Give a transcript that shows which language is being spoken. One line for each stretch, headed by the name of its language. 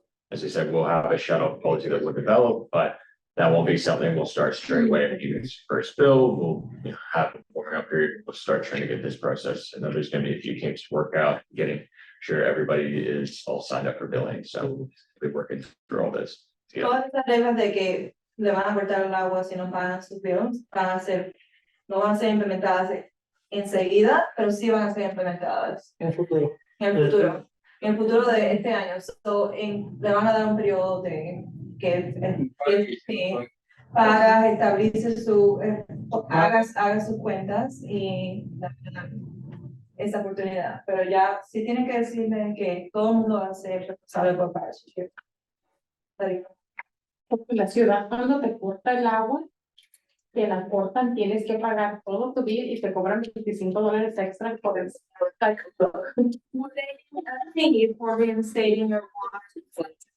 English: As I said, we'll have a shut-off policy that we'll develop, but that won't be something we'll start straight away. If you guys first bill, we'll have a warming up period. We'll start trying to get this process. And then there's gonna be a few kinks to work out, getting sure everybody is all signed up for billing. So we're working through all this. Yeah.
Spanish: Todas estas reglas de que le van a cortar el agua si no pagan sus bills, no van a ser implementadas enseguida, pero sí van a ser implementadas En el futuro. en el futuro. En el futuro de este año. Le van a dar un periodo de que pagas, establece haga sus cuentas y esa oportunidad. Pero ya sí tienen que decirle que todo el mundo va a ser responsable por pagar su tarifa. Porque la ciudad cuando te corta el agua, te la cortan, tienes que pagar todo tu bill y te cobran $25 extra por el
English: Thank for reinstating your water.